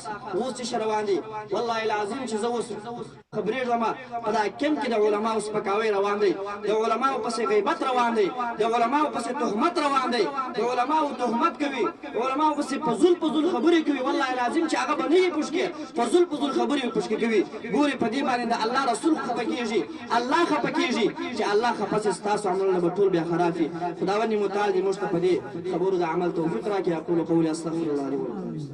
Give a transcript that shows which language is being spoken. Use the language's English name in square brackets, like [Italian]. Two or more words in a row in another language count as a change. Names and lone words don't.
[Pashto] اوس چې روان دي [Arabic] والله العظیم [Pashto] چې زه اوس خبرېږم په دا کم کې د علماو سپکاوی روان دی، د علماو پسې غیبت روان دی، د علماو پسې تهمت روان دی، د علماو تهمت کوي، علماو پسې فضول خبرې کوي. [Arabic] والله العظیم [Pashto] چې هغه به نه یې پوښکې، فضول خبرې یې پوښکې کوي. ګورې په دې باندې د الله رسول خفه کېږي، الله خفه کېږي، چې الله خفه سي ستاسو عملونه به ټول بیا خراب وي. خداوند متعال دې موږ ته په دې خبرو د عمل توفیق راکړي. [Arabic] اقول قولي استغفر الله لي ولكم.